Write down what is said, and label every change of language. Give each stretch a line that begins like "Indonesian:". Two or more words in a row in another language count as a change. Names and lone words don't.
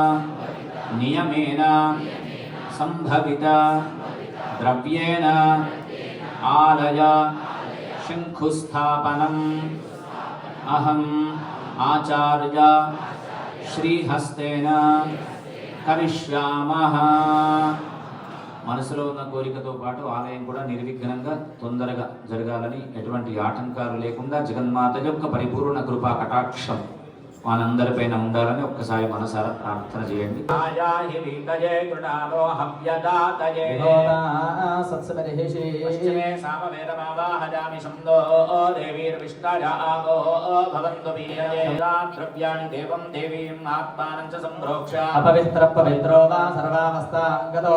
Sanskrit: नियमेन संभवित द्रव्येण आलय शंकुस्थापनम् अहम् आचार्य श्रीहस्तेन करिष्यामः।
Telugu: మనసులో ఉన్న కోరికతో పాటు ఆలయం కూడా నిర్విఘ్నంగా తొందరగా జరగాలని ఎటువంటి ఆటంకాలు లేకుండా జగన్మాత యొక్క పరిపూర్ణ కృపా కటాక్షం మనందరిపైన ఉండాలని ఒక్కసారి మనసారా ప్రార్థన చేయండి.
Sanskrit: అపవిత్ర పవిత్రో వా సర్వావస్థాగతో